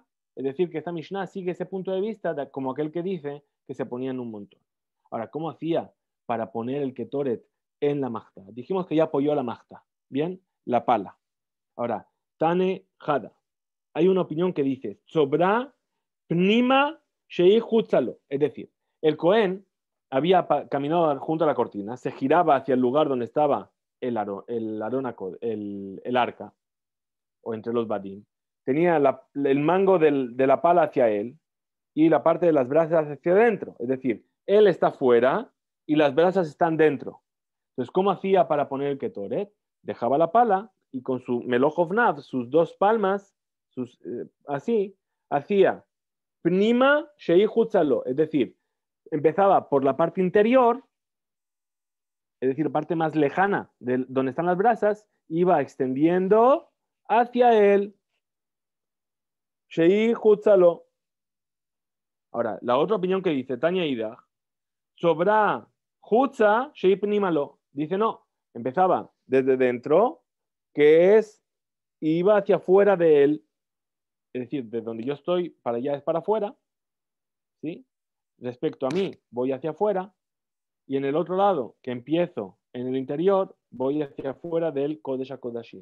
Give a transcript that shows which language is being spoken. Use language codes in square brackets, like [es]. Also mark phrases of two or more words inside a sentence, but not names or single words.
[es] Es decir, que esta Mishnah sigue ese punto de vista como aquel que dice que se ponía en un montón. Ahora, ¿cómo hacía para poner el ketoret en la majta? Dijimos que ya apoyó la majta. Bien, la pala. Ahora, [he] Tane Hada. [es] Hay una opinión que dice, [he] sobra pnima shei hutzalo. [es] Es decir, el Cohen había caminado junto a la cortina, se giraba hacia el lugar donde estaba el arca, o entre los badim. Tenía el mango de la pala hacia él y la parte de las brasas hacia adentro. Es decir, él está fuera y las brasas están dentro. Entonces, ¿cómo hacía para poner el ketoret? Dejaba la pala y con su melojovnav, sus dos palmas, así, hacía [he] pnima shei hutzalo. [es] Es decir, empezaba por la parte interior, es decir, parte más lejana de donde están las brasas, iba extendiendo hacia él. [he] Shei hutzalo. [es] Ahora, la otra opinión que dice [he] Tanya Ida, sobra hutza shei pnimalo. [es] Dice no, empezaba desde dentro, que iba hacia afuera de él, es decir, de donde yo estoy para allá es para afuera, ¿sí? Respecto a mí, voy hacia afuera, y en el otro lado, que empiezo en el interior, voy hacia afuera del [he] Kodesh HaKodashim.